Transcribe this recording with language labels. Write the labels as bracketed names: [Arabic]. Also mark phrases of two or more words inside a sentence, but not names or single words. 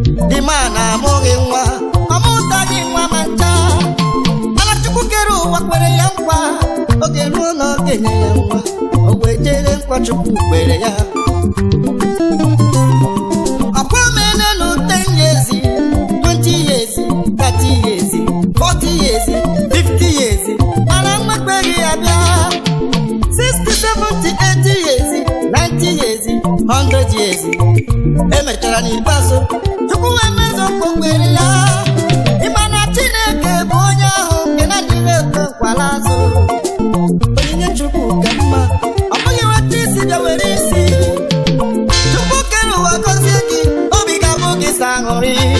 [Igbo] Dị mma na-amụghị nwa, ọ mụtaghị nwa ma ncha. Mana Chukwu kere ụwa kwere ya nkwa, oge ruo na ọ ga-enye ya nwa. O wee jere nkwa Chukwu kwere ya. Ọkwa o meela nụ [English] ten years, twenty years, thirty years, forty years, fifty years. [Igbo] Mana nwa ekweghị ya bịa. [English] Sixty, seventy, eighty years, ninety years, hundred years. [Igbo] E mechara n'ikpeazụ, Chukwu wee mezuo nkwa o kwere ya. Ị ma na Chineke bụ onye ahụ nke na-adịghị ekwe nkwala azụ. Onyinye Chukwu ka mma, ọ bụghị nwata isi bịa were isi. Chukwu kere ụwa gọzie gị, obi ga-abụ gị sọ aṅụrị.